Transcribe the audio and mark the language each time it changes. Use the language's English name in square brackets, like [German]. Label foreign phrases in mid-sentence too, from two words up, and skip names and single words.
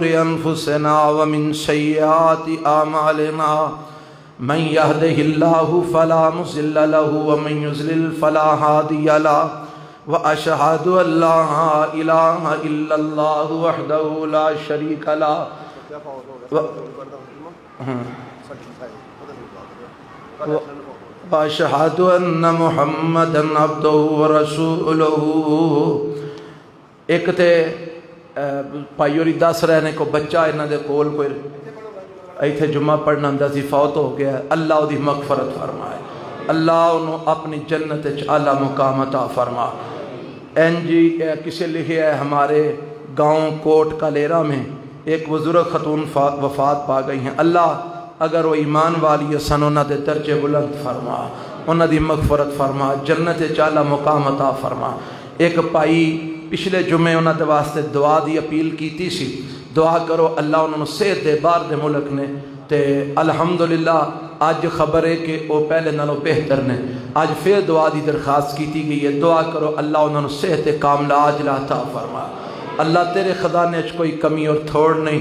[Arabic] أنفسنا ومن سيئات أعمالنا من يهده الله فلا مضل له ومن يضلل فلا هادي له وأشهد أن لا إله إلا الله وحده لا شريك له واشہد ان محمدا عبدہ ورسولہ. [Punjabi] ایک تے پائیو ری دس رہنے کو بچہ انہاں دے کول کوئی ایتھے جمعہ پڑھنا ہوندا سی، فوت ہو گیا. اللہ دی مغفرت فرمائے، اللہ انہوں اپنی جنت اعلیٰ مقام عطا فرما. [Urdu] این جی کسے لکھے ہے ہمارے گاؤں کوٹ کالیرا میں ایک بزرگ خاتون وفات پا گئی ہیں. [Punjabi] اللہ اگر وہ ایمان والی سن انہاں دے درجے بلند فرما، انہاں دی مغفرت فرما، جنت اعلیٰ مقام عطا فرما. ایک پائی پچھلے جمعے انہاں دے واسطے دعا دی اپیل کیتی سی، دعا کرو اللہ انہوں صحت دے باہر دے ملک نے. تے الحمدللہ آج خبر ہے کہ وہ پہلے نالوں بہتر نے. آج پھر دعا دی درخواست کیتی گئی ہے، دعا کرو اللہ انہوں صحت کاملہ عاجلہ عطا فرما. اللہ تیرے خزانے وچ کوئی کمی اور تھوڑ نہیں.